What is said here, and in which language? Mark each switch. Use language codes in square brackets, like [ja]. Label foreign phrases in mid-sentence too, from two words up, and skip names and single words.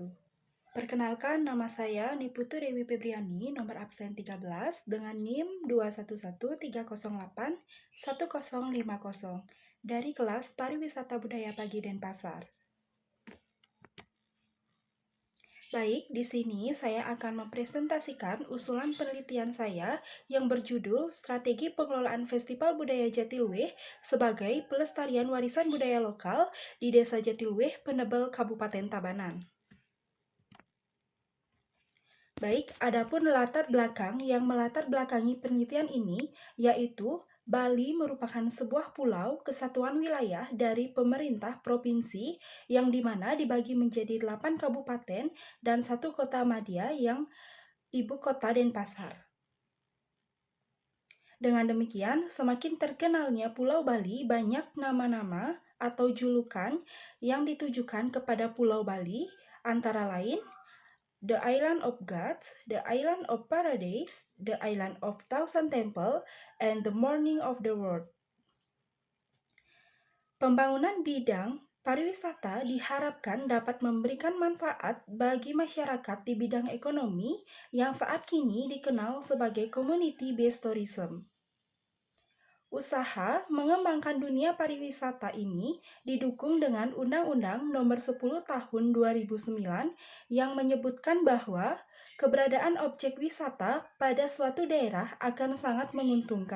[id] Perkenalkan, nama saya Niputu Dewi Febriani, nomor absen 13, dengan NIM 21130811050 dari kelas Pariwisata Budaya Pagi Denpasar. Baik, di sini saya akan mempresentasikan usulan penelitian saya yang berjudul Strategi Pengelolaan Festival Budaya Jatiluwih sebagai Pelestarian Warisan Budaya Lokal di Desa Jatiluwih, Penebel, Kabupaten Tabanan. Baik, adapun latar belakang yang melatar belakangi penelitian ini, yaitu Bali merupakan sebuah pulau kesatuan wilayah dari pemerintah provinsi yang dimana dibagi menjadi 8 kabupaten dan 1 kota madya yang ibu kota Denpasar. Dengan demikian, semakin terkenalnya Pulau Bali, banyak nama-nama atau julukan yang ditujukan kepada Pulau Bali, antara lain [en] The Island of Gods, The Island of Paradise, The Island of Thousand Temple, and The Morning of the World. [id] Pembangunan bidang pariwisata diharapkan dapat memberikan manfaat bagi masyarakat di bidang ekonomi yang saat kini dikenal sebagai [en] community-based tourism. [id] Usaha mengembangkan dunia pariwisata ini didukung dengan Undang-Undang Nomor 10 Tahun 2009 yang menyebutkan bahwa keberadaan objek wisata pada suatu daerah akan sangat menguntungkan.